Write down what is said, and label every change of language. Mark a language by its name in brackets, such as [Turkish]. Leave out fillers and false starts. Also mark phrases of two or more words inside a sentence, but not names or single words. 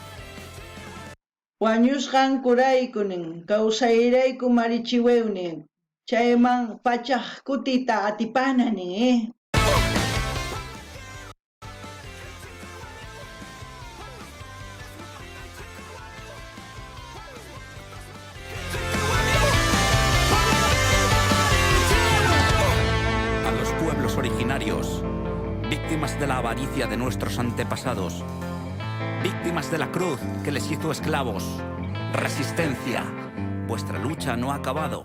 [Quechua] wañusqanku rayku nin, kawsayrayku Marichihueu nin. Chayman pachaq kutita atipanani. [Spanish] A los pueblos originarios, víctimas de la avaricia de nuestros antepasados, víctimas de la cruz que les hizo esclavos, resistencia, vuestra lucha no ha acabado.